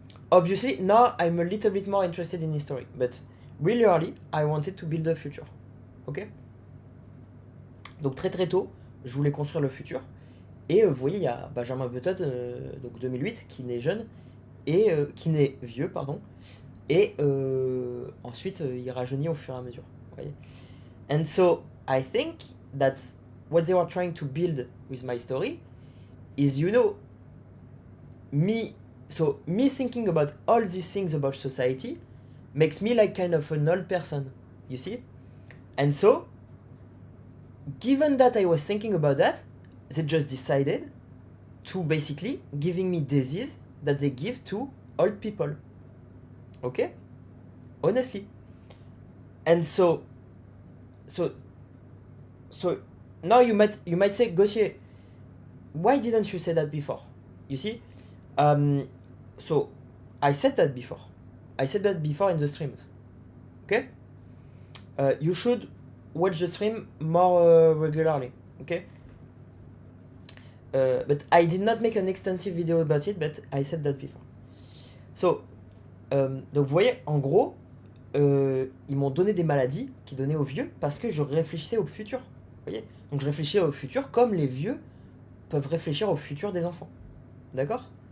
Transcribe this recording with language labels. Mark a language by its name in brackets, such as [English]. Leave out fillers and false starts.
[English] Obviously, now I'm a little bit more interested in history, but really early, I wanted to build the future. Ok. [French] Donc très très tôt, je voulais construire le futur. Et vous voyez, il y a Benjamin Button, donc 2008, qui naît jeune, et qui naît vieux, pardon. Et ensuite, il rajeunit au fur et à mesure. Vous voyez. [English] And so, I think that what they were trying to build with my story is, you know, me thinking about all these things about society makes me like kind of an old person, you see. And so, given that I was thinking about that, they just decided to basically giving me disease that they give to old people. Okay? Honestly. And so now you might say, Gauthier, why didn't you say that before? You see? So I said that before. I said that before in the streams. Okay? You should watch the stream more regularly. Okay? But I did not make an extensive video about it, but I said that before. [French] So, donc vous voyez, en gros, ils m'ont donné des maladies qui donnaient aux vieux parce que je réfléchissais au futur. Vous voyez? Donc je réfléchissais au futur comme les vieux peuvent réfléchir au futur des enfants. D'accord?